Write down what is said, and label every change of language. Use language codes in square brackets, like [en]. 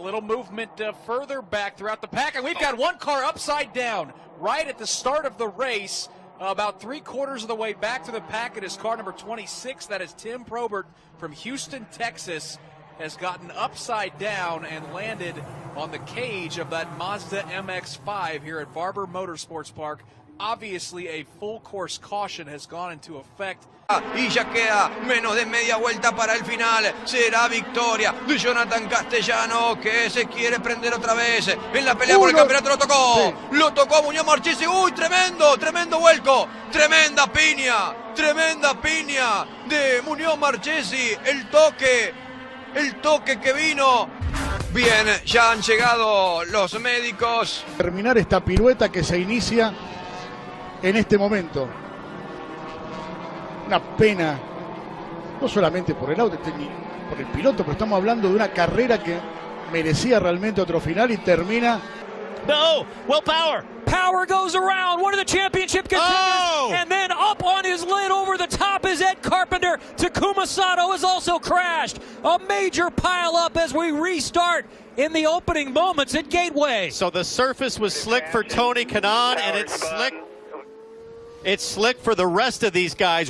[en] a little movement further back throughout the pack, and we've got one car upside down right at the start of the race, about 3/4 of the way back to the pack. It is car number 26. That is Tim Probert from Houston, Texas, has gotten upside down and landed on the cage of that Mazda MX-5 here at Barber Motorsports Park. Obviously, a full course caution has gone into effect. [es] Y ya queda menos de media vuelta para el final. Será victoria de Jonathan Castellano, que se quiere prender otra vez en la pelea por el campeonato. Lo tocó, sí. Lo tocó Muñoz Marchesi. Uy, tremendo vuelco, tremenda piña de Muñoz Marchesi. El toque que vino. Bien, ya han llegado los médicos. Terminar esta pirueta que se inicia en este momento. Una pena, no solamente por el auto, por el piloto, pero estamos hablando de una carrera que merecía realmente otro final y termina. [en] No, Will Power goes around, one of the championship contenders, and then up on his lid over the top is Ed Carpenter. Takuma Sato has also crashed. A major pile up as we restart in the opening moments at Gateway. So the surface was slick for Tony Kanaan, and it's slick for the rest of these guys.